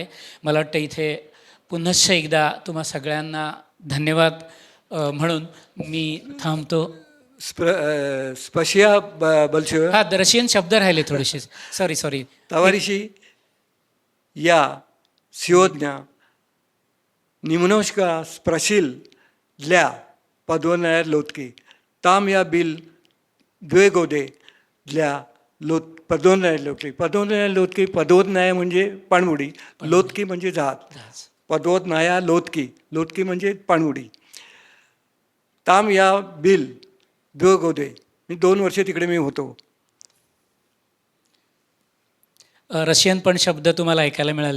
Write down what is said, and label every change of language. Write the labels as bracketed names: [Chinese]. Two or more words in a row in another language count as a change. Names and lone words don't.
[Marathi] मला वाटतं इथे पुनश्च एकदा तुम्हा सगळ्यांना धन्यवाद म्हणून मी थांबतो. [Russian] спасибо большое. [Marathi] हा, रशियन शब्द राहिले थोडेसे, सॉरी. [Russian] товарищи я сегодня немножко спросил для подводной лодки. Там я был 2 года для подводной лодки. подводной лодки, подводная [Marathi] म्हणजे पाणबुडी, लोदकी म्हणजे जहाज. [Russian] подводная лодки [Marathi] म्हणजे पाणबुडी. [Russian] там я был 2 года, [Marathi] मी 2 वर्ष तिकडे मी होतो. रशियन पण शब्द तुम्हाला ऐकायला मिळाले.